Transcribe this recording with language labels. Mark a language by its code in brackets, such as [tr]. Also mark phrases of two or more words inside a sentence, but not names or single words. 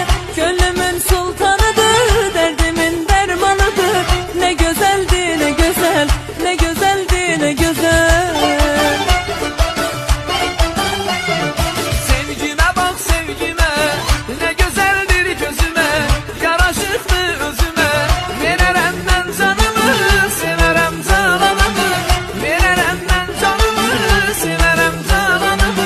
[tr] Könlümün sultanıdır, derdimin dermanıdır. Ne güzeldi ne güzel, ne güzeldi ne güzel. Sevgime bak sevgime, ne güzeldir gözüme, [az] yaraşıqdı özüme. Verərəm mən canımı, severəm cananımı. Verərəm mən canımı, severəm cananımı.